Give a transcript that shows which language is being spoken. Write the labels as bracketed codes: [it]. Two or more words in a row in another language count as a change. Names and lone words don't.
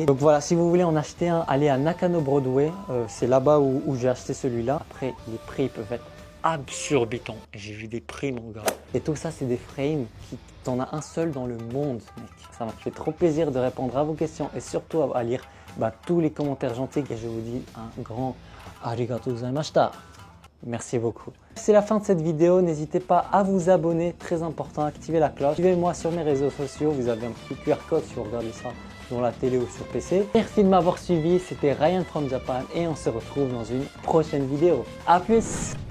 [fr] Donc voilà, si vous voulez en acheter un, allez à Nakano Broadway. C'est là-bas où j'ai acheté celui-là. Après, les prix peuvent être absorbitants. J'ai vu des prix, mon gars. Et tout ça, c'est des frames t'en as un seul dans le monde, mec. Ça m'a fait trop plaisir de répondre à vos questions et surtout à lire tous les commentaires gentils. Et je vous dis un grand [ja] ありがとうございました. [fr] Merci beaucoup. C'est la fin de cette vidéo. N'hésitez pas à vous abonner, très important, activer la cloche. Suivez-moi sur mes réseaux sociaux. Vous avez un petit QR code si vous regardez ça sur la télé ou sur PC. Merci de m'avoir suivi. C'était Ryan from Japan et on se retrouve dans une prochaine vidéo. A plus!